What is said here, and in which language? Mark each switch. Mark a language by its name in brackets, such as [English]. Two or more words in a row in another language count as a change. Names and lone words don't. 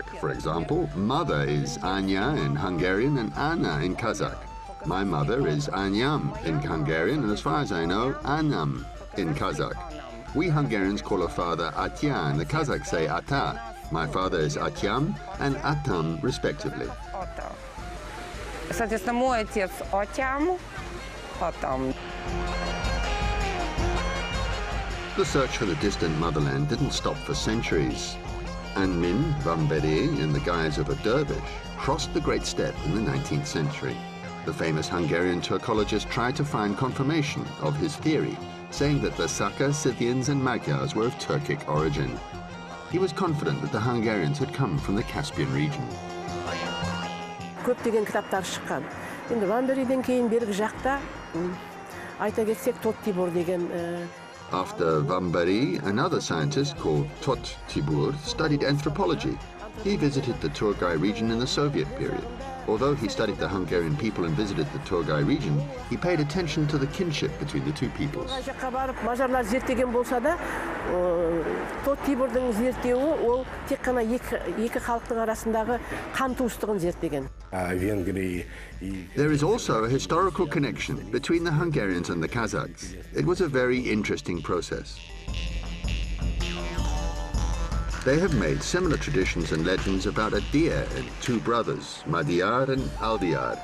[English] For example, mother is Anya in Hungarian and Anna in Kazakh. My mother is Anyam in Hungarian, and as far as I know, Anam in Kazakh. We Hungarians call a father Atya, and the Kazakhs say Ata. My father is Atyam and Atam, respectively. [Russian] Соответственно, мой отец Атям, Атам. [English] The search for the distant motherland didn't stop for centuries. Anmin Vambere, in the guise of a dervish, crossed the Great Steppe in the 19th century. The famous Hungarian Turkologist tried to find confirmation of his theory, saying that the Saka, Scythians and Magyars were of Turkic origin. He was confident that the Hungarians had come from the Caspian region. [Kazakh] Көптеген кітаптар шыққан. Енді Вандериден кейін бергі жақта айта кетсек Тот Тибор деген. [English] After Vambari, another scientist called Tot Tibur studied anthropology. He visited the Turgai region in the Soviet period. Although he studied the Hungarian people and visited the Turgai region, he paid attention to the kinship between the two peoples. [Kazakh] Мажарлар зерттеген болса да, Тот Тибордың зерттеуі ол тек қана екі халықтың арасындағы қан туыстығын зерттеген. [English] There is also a historical connection between the Hungarians and the Kazakhs. It was a very interesting process. They have made similar traditions and legends about a deer and two brothers, Madiyar and Aldiyar.